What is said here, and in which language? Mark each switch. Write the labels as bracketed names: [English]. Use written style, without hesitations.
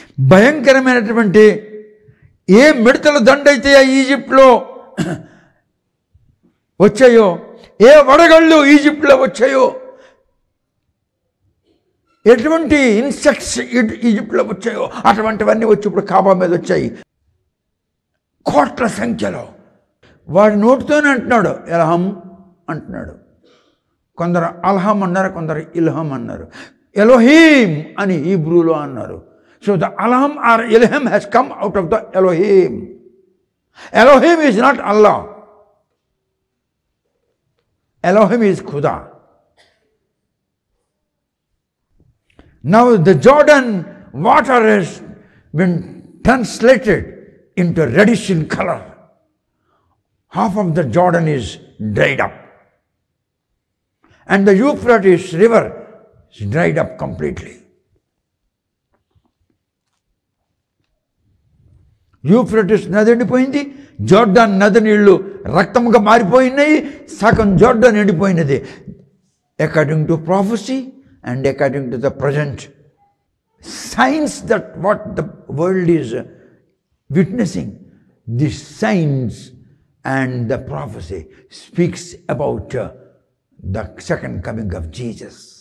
[Telugu] భయంకరమైనటువంటి ఏ మిడతల దండైతే ఈజిప్ట్లో వచ్చాయో, ఏ వడగళ్ళు ఈజిప్ట్లో వచ్చాయో, ఎటువంటి ఇన్సెక్ట్స్ ఈజిప్ట్లో వచ్చాయో అటువంటివన్నీ వచ్చి ఇప్పుడు కాబా మీద వచ్చాయి కోట్ల సంఖ్యలో. వాడి నోటితోనే అంటున్నాడు ఎల్హం అంటున్నాడు. కొందరు అల్హం అన్నారు, కొందరు ఇల్హం అన్నారు. ఎలోహీం అని హీబ్రూలో అన్నారు. [English] So the Alham or Elohim has come out of the Elohim. Elohim is not Allah. Elohim is Khuda. Now the Jordan water has been translated into reddish in color. Half of the Jordan is dried up. And the Euphrates river is dried up completely. [Telugu] Euphrates నది ఎండిపోయింది, Jordan నది నీళ్లు రక్తముగా మారిపోయినాయి, సగం Jordan ఎండిపోయినది. [English] According to prophecy and according to the present science, that what the world is witnessing, the science and the prophecy speaks about the second coming of Jesus.